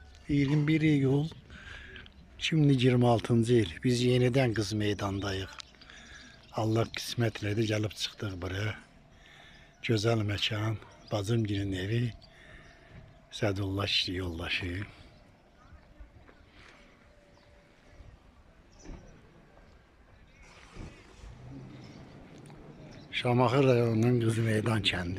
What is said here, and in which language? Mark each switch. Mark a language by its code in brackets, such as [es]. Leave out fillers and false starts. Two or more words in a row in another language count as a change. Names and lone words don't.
[tr] 21 iyul. Şimdi 26. il. Biz yeniden Kız Meydan'dayıq. [az] Allah kısmet elədi, gəlib çıxdıq buraya. Gözəl məkan, bacımgilin evi. Sədullah işli yoldaşı. Şamaxı rayonunun Kız Meydan kəndi.